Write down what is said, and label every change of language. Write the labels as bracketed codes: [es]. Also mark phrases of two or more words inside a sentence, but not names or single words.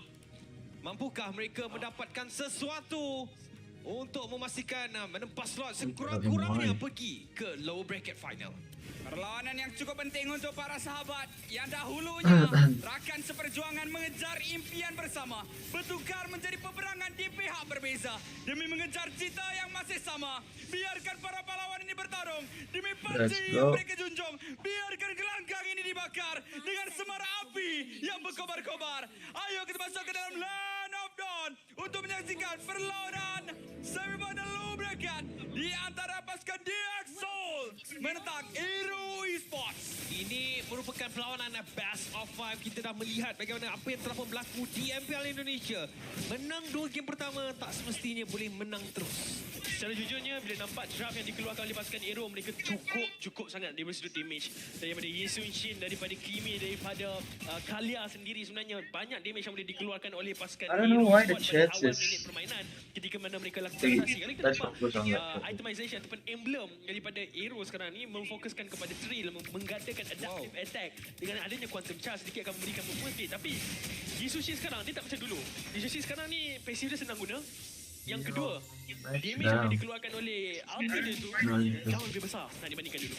[ms] Mampukah mereka mendapatkan sesuatu untuk memastikan menempas slot sekurang-kurangnya pergi ke [en] low bracket final? [ms] Perlawanan yang cukup penting untuk para sahabat yang dahulunya rakan seperjuangan mengejar impian bersama, bertukar menjadi peperangan di pihak berbeza demi mengejar cita yang masih sama. Biarkan para pahlawan ini bertarung demi panji yang mereka junjung. Biarkan gelanggang ini dibakar dengan semara api yang berkobar-kobar. Ayo kita masuk ke dalam Land of Dawn untuk menyaksikan perlawanan semifinal [en] low bracket [ms] di antara pasukan DXO menentang Aero Esports. Ini merupakan perlawanan [en] best of 5. [ms] Kita dah melihat bagaimana apa yang telah berlaku di MPL Indonesia. Menang 2 game pertama tak semestinya boleh menang terus. Secara jujurnya, bila nampak draft yang dikeluarkan oleh pasukan Aero, mereka cukup sangat dari sudut damage. Daripada Yesun Shin, daripada Kimi, daripada Kalia sendiri, sebenarnya banyak damage yang boleh dikeluarkan oleh pasukan [en] I don't know [ms] Aero [en] why the [ms] pada [en] chat [ms] awal [en] is- [ms] minit permainan ketika mana mereka lakukan rotasi. Kalau kita [en] Let's [ms] nampak [en] focus on that. [ms] itemization ataupun emblem daripada Aero sekarang ni memfokuskan kepada trail, menggandakan [en] adaptive attack. [ms] Dengan adanya [en] quantum charge [ms] sedikit akan memberikan [en] movement speed. [ms] Tapi Yesun Shin sekarang dia tak macam dulu. Yesun Shin sekarang ni passive dia senang guna. Yang kedua, damage yang boleh dikeluarkan oleh ulti dia tu jauh lebih besar nak dibandingkan dulu.